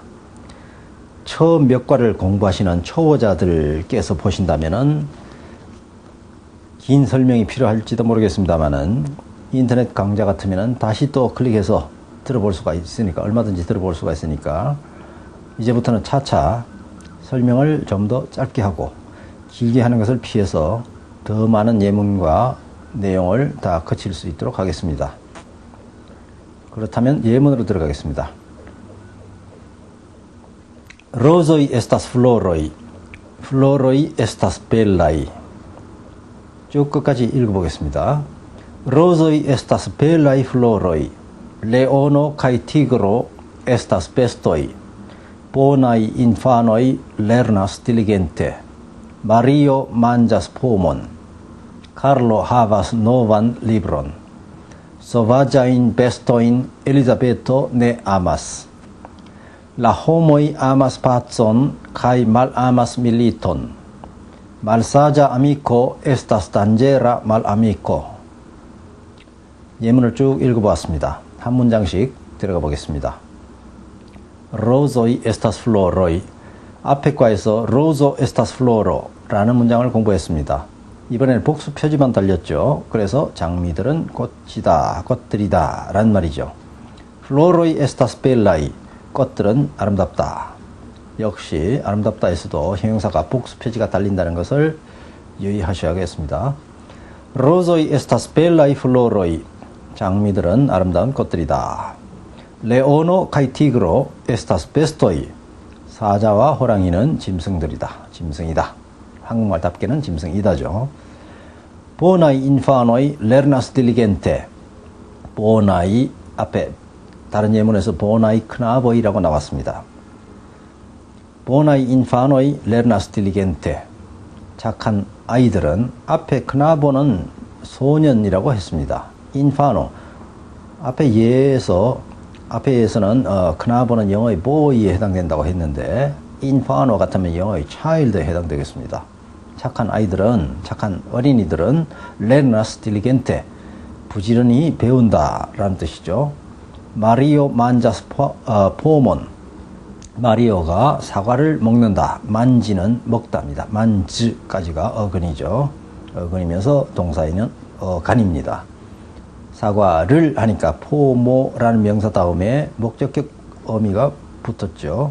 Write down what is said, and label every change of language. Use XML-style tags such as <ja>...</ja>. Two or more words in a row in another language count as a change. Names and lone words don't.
<ko>처음 몇 과를 공부하시는 초보자들께서 보신다면은 긴 설명이 필요할지도 모르겠습니다만은 인터넷 강좌 같으면은 다시 또 클릭해서 들어볼 수가 있으니까, 얼마든지 들어볼 수가 있으니까 이제부터는 차차 설명을 좀 더 짧게 하고 길게 하는 것을 피해서 더 많은 예문과 내용을 다 거칠 수 있도록 하겠습니다. 그렇다면 예문으로 들어가겠습니다.</ko> <eo>Rosoi estas floroi, floroi estas bellai.</eo> <ko>쭉 끝까지 읽어보겠습니다.</ko> <eo>Rosoi estas bellai floroi, leono kai tigro estas bestoi, bonai infanoi lernas diligente, Mario manjas pomon, Carlo havas novan libron, sovaĝajn bestojn Elizabeto ne amas. La homoj amas pacon kaj malamas militon. Malsaĝa amiko estas danĝera malamiko.</eo> <ko>예문을 쭉 읽어보았습니다. 한 문장씩 들어가 보겠습니다.</ko> <eo>Rosoi estas floroi.</eo> <ko>앞에 과에서</ko> <eo>Roso estas floro</eo> <ko>라는 문장을 공부했습니다. 이번에는 복수 표지만 달렸죠. 그래서 장미들은 꽃이다, 꽃들이다 라는 말이죠.</ko> <eo>Floroi estas bellai.</eo> <ko>꽃들은 아름답다. 역시 아름답다에서도 형용사가 복수 표지가 달린다는 것을 유의하셔야겠습니다.</ko> <eo>Rosoi estas bellai floroi.</eo> <ko>장미들은 아름다운 꽃들이다.</ko> <eo>Leono kai tigro estas bestoi.</eo> <ko>사자와 호랑이는 짐승들이다. 짐승이다. 한국말답게는 짐승이다죠.</ko> <eo>Bonai infanoi lernas diligente.</eo> <ko>Bonai 앞에 다른 예문에서</ko> <eo>bonai knabo</eo> <ko>이라고 나왔습니다.</ko> <eo>Bonai infanoi lernas diligente.</eo> <ko>착한 아이들은 앞에 knabo는 소년이라고 했습니다. 인파노 앞에서는 knabo는 영어의 boy에 해당된다고 했는데 인파노 같으면 영어의 child에 해당되겠습니다. 착한 아이들은, 착한 어린이들은</ko> <eo>lernas diligente,</eo> <ko>부지런히 배운다 라는 뜻이죠. 마리오</ko> <eo>manĝas pomon,</eo> <ko>마리오가 사과를 먹는다. 만지는 먹다입니다. 만즈까지가 어근이죠. 어근이면서 동사에는 어간입니다. 사과를 하니까 포모라는 명사 다음에 목적격 어미가 붙었죠.</ko>